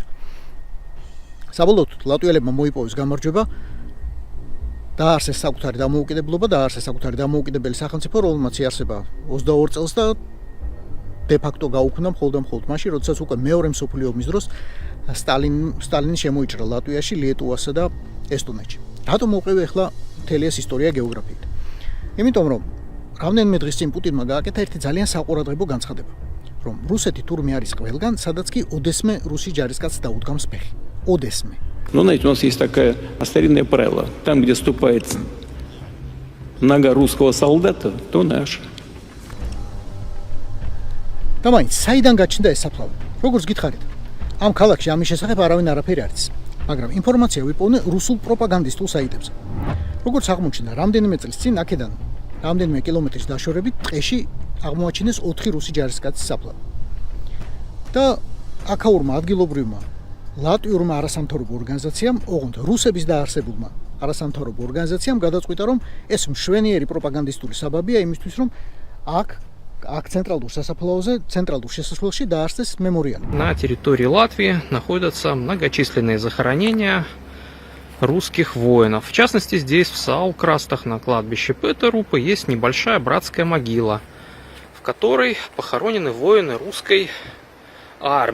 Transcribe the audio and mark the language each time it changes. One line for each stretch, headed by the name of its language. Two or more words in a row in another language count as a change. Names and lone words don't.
Georgian: საბოლოოდ ლატვიელებმა მოიპოვეს გამარჯვება, დააარსეს საკუთარი დამოუკიდებლობა, დააარსეს საკუთარი დამოუკიდებელი სახელმწიფო, რომელმაც იარსება 22 წელს და დე-ფაქტო გაუქმდა მხოლოდ მაშინ, როდესაც უკვე მეორე მსოფლიო ომის დროს სტალინი შემოიჭრა ლატვიაში, ლიეტუვასა და ესტონეთში. რატომ მოვყევი ახლა მთელი ეს ისტორია გეოგრაფიით? იმიტომ რომ რამდენიმე დღის წინ პუტინმა გააკეთა ერთი ძალიან საყურადღებო განცხადება, რომ რუსეთი თურმე არის ყველგან, სადაც კი ოდესმე რუსი ჯარისკაცს დაუდგამს ფეხი. Одесме.
Russian: Ну, знаете, у нас есть такое старинное правило. Там, где ступает нога русского солдата, то наш. Тамаინც,
Georgian: საიდან გაჩნდა ეს საფლავი? Როგორც გითხარით, ამ ქალაქში ამის შესახებ არავინ არაფერი არ იცის, მაგრამ ინფორმაცია ვიპოვნე რუსულ პროპაგანდისტულ საიტებზე. როგორც აღმოჩნდა, რამდენიმე წლის წინ აქედან რამდენიმე კილომეტრის დაშორებით ტყეში აღმოაჩინეს 4 რუსი ჯარისკაცის საფლავი. და აქაურმა ადგილობრივმა ლატვიურმა არასამთავრობო ორგანიზაციამ, ოღონდ რუსების დაარსებულმა არასამთავრობო ორგანიზაციამ გადაწყვიტა, რომ ეს მშვენიერი პროპაგანდისტული საბაბია იმისთვის, რომ აქ центральურ სასაფლაოზე, центральურ შესასვლელში დაარსეს мемориал.
Russian: На территории Латвии находятся многочисленные захоронения русских воинов. В частности, здесь, в Саукрастах, на кладбище Петерупа, есть небольшая братская могила, в которой похоронены воины русской армии.